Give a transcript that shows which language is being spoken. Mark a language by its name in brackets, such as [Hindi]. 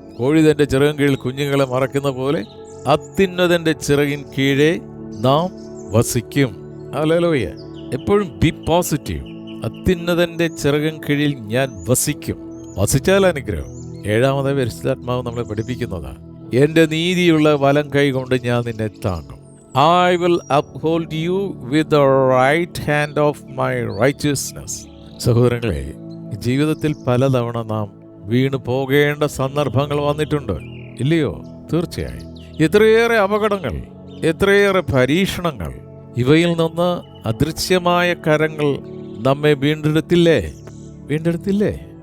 [Malayalam] കോഴി തൻ്റെ ചിറകിൻ കീഴിൽ കുഞ്ഞുങ്ങളെ മറക്കുന്ന പോലെ അത്യുന്നതൻ്റെ ചിറകിൻ കീഴെ നാം വസിക്കും. ഹല്ലേലൂയ. എപ്പോഴും [English] Be positive. [Malayalam] അത്യുന്നതൻ്റെ ചിറകിൻ കീഴിൽ ഞാൻ വസിക്കും. വസിച്ചാൽ അനുഗ്രഹം. ഏഴാമതായി പരിശുദ്ധാത്മാവ് നമ്മളെ പഠിപ്പിക്കുന്നത്, എൻ്റെ നീതിയുള്ള വലം കൈ കൊണ്ട് ഞാൻ നിന്നെ താങ്ങും. [English] I will uphold you with the right hand of my righteousness. [Malayalam] സഹോദരങ്ങളെ, ജീവിതത്തിൽ പലതവണ നാം വീണു പോകേണ്ട സന്ദർഭങ്ങൾ വന്നിട്ടുണ്ട്, ഇല്ലയോ? തീർച്ചയായും. എത്രയേറെ അപകടങ്ങൾ, എത്രയേറെ പരീക്ഷണങ്ങൾ, ഇവയിൽ നിന്ന് അദൃശ്യമായ കരങ്ങൾ നമ്മെ വീണ്ടെടുത്തില്ലേ?